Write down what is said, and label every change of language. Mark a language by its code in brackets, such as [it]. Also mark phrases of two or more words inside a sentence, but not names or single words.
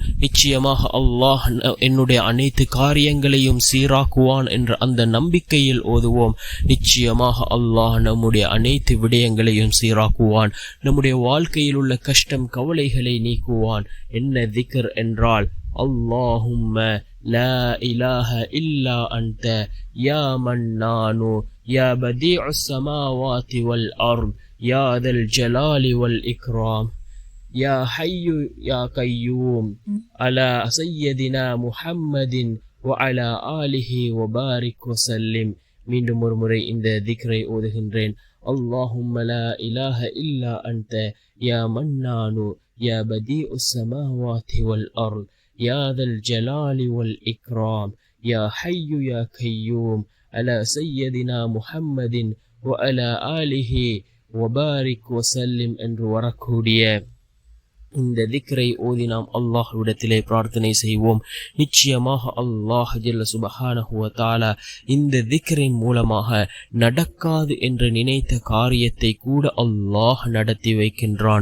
[ta] நிச்சயமாக அல்லாஹ் என்னுடைய அனைத்து காரியங்களையும் சீராக்குவான் என்ற அந்த நம்பிக்கையில் ஓதுவோம். நிச்சயமாக அல்லாஹ் நம்முடைய அனைத்து விடயங்களையும் சீராக்குவான். நம்முடைய வாழ்க்கையில் உள்ள கஷ்டம் கவலைகளை நீக்குவான். என்ன திக்ர் என்றால், [ar] اللهم لا إله إلا أنت يا منان يا بديع السماوات والأرض يا ذا الجلال والإكرام يا حي يا قيوم على سيدنا محمد وعلى آله وبارك وسلم. [ta] மீண்டும் ஒரு முறை இந்த திக்ரை ஓதுகின்றேன். [ar] اللهم لا إله إلا أنت يا منان يا بديع السماوات والأرض يا ذا الجلال والإكرام يا حي يا قيوم على سيدنا محمد وعلى آله وبارك وسلم [ta] என்று வரக்கூடிய இந்த திக்ரை ஓதி நாம் அல்லாஹ்விடத்திலே பிரார்த்தனை செய்வோம். நிச்சயமாக அல்லாஹ் [ar] جل سبحانه وتعالى [ta] இந்த திக்ரின் மூலமாக நடக்காது என்று நினைத்த காரியத்தை கூட அல்லாஹ் நடத்தி வைக்கின்றான்.